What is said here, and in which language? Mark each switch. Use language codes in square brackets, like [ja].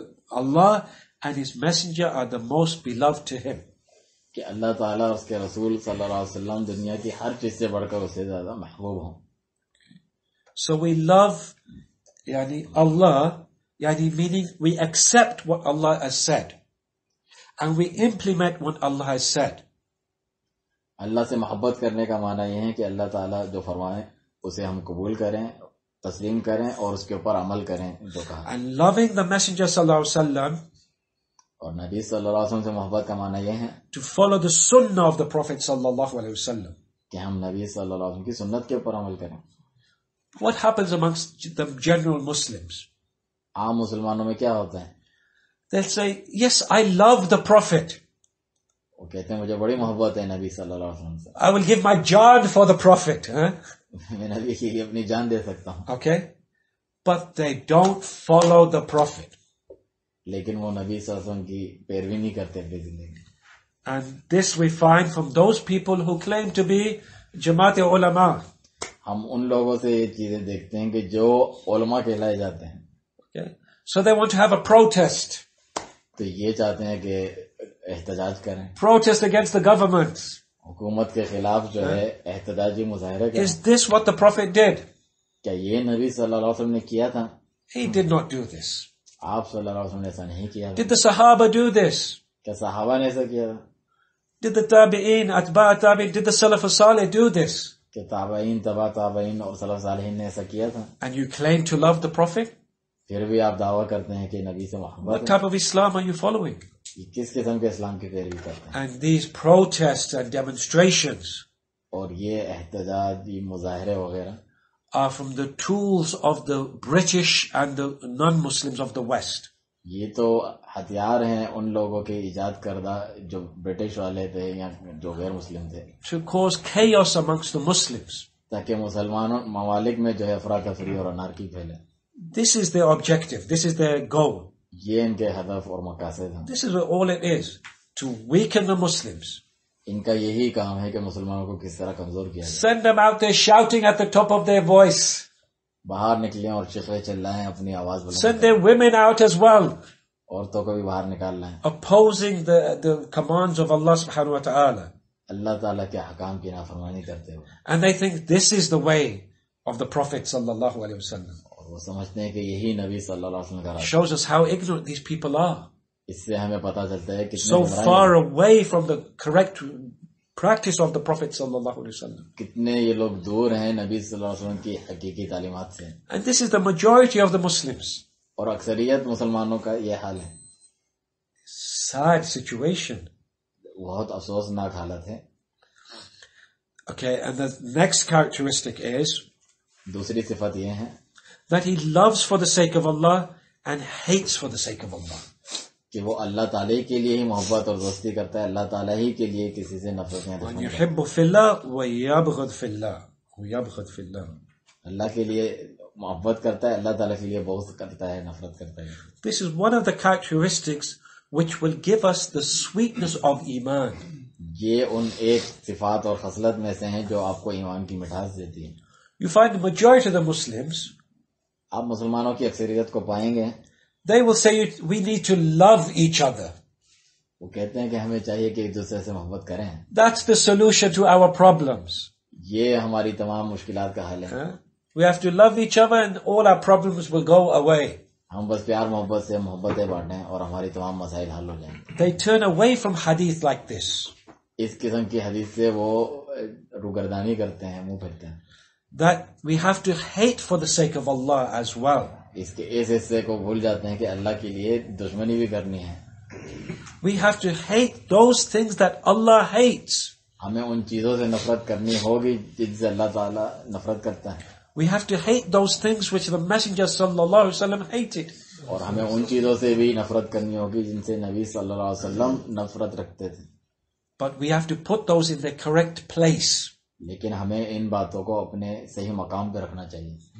[en] Allah and His Messenger are the most beloved to Him. [ur] کہ اللہ تعالیٰ اور اس کے رسول صلی اللہ علیہ وسلم دنیا کی ہر چیز سے بڑھ کر اسے زیادہ محبوب ہوں. [en] So we love Allah, meaning we accept what Allah has said and we implement what Allah has said. [ur] اللہ سے محبت کرنے کا معنی یہ ہے کہ اللہ تعالیٰ جو فرمائے اسے ہم قبول کریں, تسلیم کریں اور اس کے اوپر عمل کریں جو کہا. [en] And loving the Messenger sallallahu alaihi wasallam, [ur] اور نبی صلی اللہ علیہ وسلم سے محبت کا معنی یہ ہے [en] to follow the sunnah of the Prophet sallallahu alaihi wasallam. [ur] کہ ہم نبی صلی اللہ علیہ وسلم کی سنت کے اوپر عمل کریں. [en] What happens amongst the general Muslims? [ur] عام مسلمانوں میں کیا ہوتا ہے؟ [en] They'll say, yes, I love the Prophet. [ur] وہ کہتے ہیں مجھے بڑی محبت ہے نبی صلی اللہ علیہ وسلم سے. [en] I will give my jaan for the Prophet. [ur] میں نبی کے لیے اپنی جان دے سکتا ہوں. [en] Okay? But they don't follow the Prophet. [ur] لیکن وہ نبی صلی اللہ علیہ وسلم کی پیروی نہیں کرتے اپنی زندگی. [en] And this we find from those people who claim to be Jamaat ulama. [ur] ہم ان لوگوں سے یہ چیزیں دیکھتے ہیں کہ جو علماء کہلائے جاتے ہیں. [en] Okay? So they want to have a protest. [ur] تو یہ چاہتے ہیں کہ احتجاج کریں, [en] Protest against the government. [ur] حکومت کے خلاف جو ہے احتجاجی مظاہرے کریں. [en] Is this what the Prophet did? [ur] کیا یہ نبی صلی اللہ علیہ وسلم نے کیا تھا؟ [en] He did not do this. [ur] آپ صلی اللہ علیہ وسلم نے ایسا نہیں کیا. [en] Did the Sahaba do this? [ur] کیا صحابہ نے ایسا کیا تھا؟ [en] Did the Tabi'een, Atba' Tabi'een, did the Salaf al-Salih do this? [ur] کہ تابعین تبع تابعین اور سلف صالحین نے ایسا کیا تھا؟ [en] And you claim to love the Prophet? [ur] پھر بھی آپ دعویٰ کرتے ہیں کہ نبی سے محبت [en] What [ur] ہے. [en] type of Islam are you following? [ur] یہ کس قسم کے اسلام کی پیروی کرتے ہیں؟ [en] And these protests and demonstrations [ur] اور یہ احتجاج, یہ مظاہرے وغیرہ [en] are from the tools of the British and the non-Muslims of the West. [ur] یہ تو ہتھیار ہیں ان لوگوں کے ایجاد کردہ جو برٹش والے تھے یا جو غیر مسلم تھے, [en] To cause chaos amongst the Muslims. [ur] تاکہ مسلمانوں ممالک میں جو ہے افراتفری اور انارکی پھیلے. [en] This is their objective. This is their goal. [ur] یہ ان کے ہدف اور مقاصد ہیں. [en] This is all it is. To weaken the Muslims. [ur] ان کا یہی کام ہے کہ مسلمانوں کو کس طرح کمزور کیا جائے. [en] Send them out there shouting at the top of their voice. [ur] باہر نکلیں اور چیخے چلائیں, اپنی آواز بلند [en] Send [ur] کریں. [en] their women out as well. [ur] عورتوں کو بھی باہر نکال لائیں. [en] Opposing the commands of Allah subhanahu wa ta'ala. [ur] اللہ تعالیٰ کے حکام کی نافرمانی کرتے ہوئے. [en] And they think this is the way of the Prophet sallallahu alaihi wasallam. [ur] اور وہ سمجھتے ہیں کہ یہی نبی صلی اللہ علیہ وسلم کا راستہ. [en] Shows us how ignorant these people are. [ur] اس سے ہمیں پتہ چلتا ہے کتنے [en] So [ur] گمراہ [en] far [ur] ہیں. [en] away from the correct practice of the Prophet sallallahu alaihi wasallam. [ur] کتنے یہ لوگ دور ہیں نبی صلی اللہ علیہ وسلم کی حقیقی تعلیمات سے. [en] And this is the majority of the Muslims. [ur] اور اکثریت مسلمانوں کا یہ حال ہے. [en] Sad situation. [ur] بہت افسوسناک حالت ہے. [en] Okay, and the next characteristic is [ur] دوسری صفت یہ ہے [en] that he loves for the sake of Allah and hates for the sake of Allah. [ur] کہ وہ اللہ تعالیٰ کے لیے ہی محبت اور دوستی کرتا ہے, اللہ تعالیٰ ہی کے لیے کسی سے نفرت یا دشمنی کرتا ہے. [ar] يحب في الله ويبغض في الله ويبغض في الله. [ur] اللہ کے لیے محبت کرتا ہے, اللہ تعالیٰ کے لیے بغض کرتا ہے, نفرت کرتا ہے. [en] This is one of the characteristics which will give us the sweetness of Iman. [ur] یہ ان ایک صفات اور خصلت میں سے ہیں جو آپ کو ایمان کی مٹھاس دیتی ہے. [en] You find the majority of the Muslims, [ur] آپ مسلمانوں کی اکثریت کو پائیں گے, [en] they will say we need to love each other. [ur] وہ کہتے ہیں کہ ہمیں چاہیے کہ ایک دوسرے سے محبت کریں. [en] That's the solution to our problems. [ur] یہ ہماری تمام مشکلات کا حل ہے. Huh? [en] We have to love each other and all our problems will go away. [ur] ہم بس پیار محبت سے محبتیں بانٹیں اور ہماری تمام مسائل حل ہو جائیں. [en] They turn away from hadith like this. [ur] اس قسم کی حدیث سے وہ روگردانی کرتے ہیں, منہ پھیرتے ہیں. [en] That we have to hate for the sake of Allah as well. [ur] اس کے اس حصے کو بھول جاتے ہیں کہ اللہ کے لیے دشمنی بھی کرنی ہے. [en] We have to hate those things that Allah hates. [ur] ہمیں ان چیزوں سے نفرت کرنی ہوگی جن سے اللہ تعالیٰ نفرت کرتا ہے. [en] We have to hate those things which the Messenger sallallahu alaihi wasallam hated. [ur] اور ہمیں ان چیزوں سے بھی نفرت کرنی ہوگی جن سے نبی صلی اللہ علیہ وسلم نفرت رکھتے تھے. [en] But we have to put those in their correct place. [ur] لیکن ہمیں ان باتوں کو اپنے صحیح مقام پہ رکھنا چاہیے.